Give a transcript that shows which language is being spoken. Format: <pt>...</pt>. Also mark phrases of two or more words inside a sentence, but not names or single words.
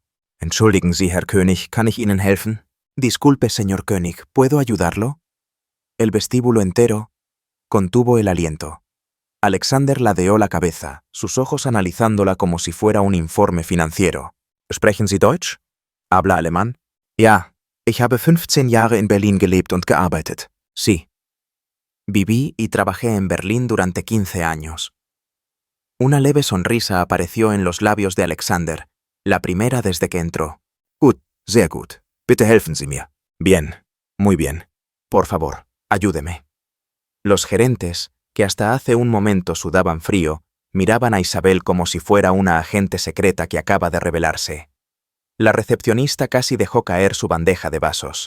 <de>Entschuldigen Sie, Herr König, ¿kann ich Ihnen helfen?</de> <es>Disculpe, señor König, ¿puedo ayudarlo? El vestíbulo entero contuvo el aliento. Alexander ladeó la cabeza, sus ojos analizándola como si fuera un informe financiero.</es> <de>Sprechen Sie Deutsch?</de> <es>¿Habla alemán?</es> <de>Ja, ich habe 15 Jahre in Berlin gelebt und gearbeitet.</de> <es>Sí. Viví y trabajé en Berlín durante 15 años. Una leve sonrisa apareció en los labios de Alexander, la primera desde que entró.</es> <de>Gut, sehr gut. Bitte helfen Sie mir.</de> <es>Bien, muy bien. Por favor, ayúdeme. Los gerentes, que hasta hace un momento sudaban frío, miraban a Isabel como si fuera una agente secreta que acaba de revelarse. La recepcionista casi dejó caer su bandeja de vasos.</es>